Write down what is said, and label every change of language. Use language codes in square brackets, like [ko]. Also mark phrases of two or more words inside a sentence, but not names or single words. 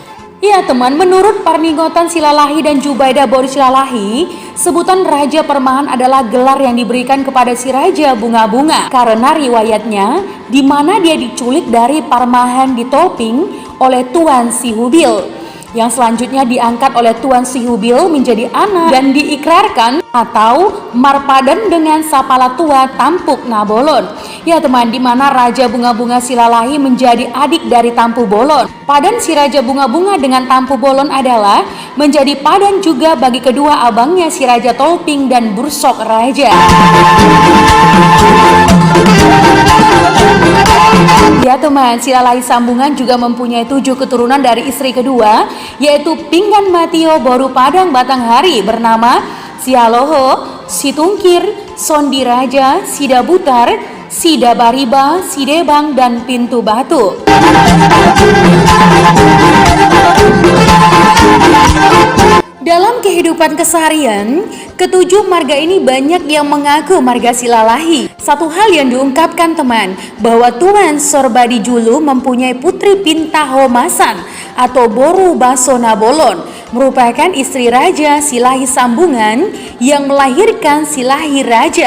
[id] Iya teman, menurut Parnikotan Silalahi dan Jubaidah Boru Silalahi, sebutan Raja Permahan adalah gelar yang diberikan kepada si Raja Bunga-Bunga karena riwayatnya di mana dia diculik dari Parmahan di Tolping oleh Tuan Sihubil, yang selanjutnya diangkat oleh Tuan Sihubil menjadi anak dan diikrarkan atau marpadan dengan sapala tua Tampuk Nabolon. Ya teman, di mana Raja Bunga-Bunga Silalahi menjadi adik dari Tampu Bolon. Padan si Raja Bunga-Bunga dengan Tampu Bolon adalah menjadi padan juga bagi kedua abangnya si Raja Tolping dan Bursok Raja. Ya teman, Silalahi Sambungan juga mempunyai 7 keturunan dari istri kedua, yaitu Pingan Matio Boru Padang Batanghari bernama Si Haloho, Si Tungkir, Sondi Raja, Sida Butar, Sida Bariba, Sidebang, dan Pintu Batu. Dalam kehidupan keseharian, ketujuh marga ini banyak yang mengaku marga Silalahi. Satu hal yang diungkapkan teman, bahwa Tuan Sorbadi Julu mempunyai putri Pinta Homasan atau Boru Baso Nabolon, merupakan istri Raja Silahi Sambungan yang melahirkan Silahi Raja.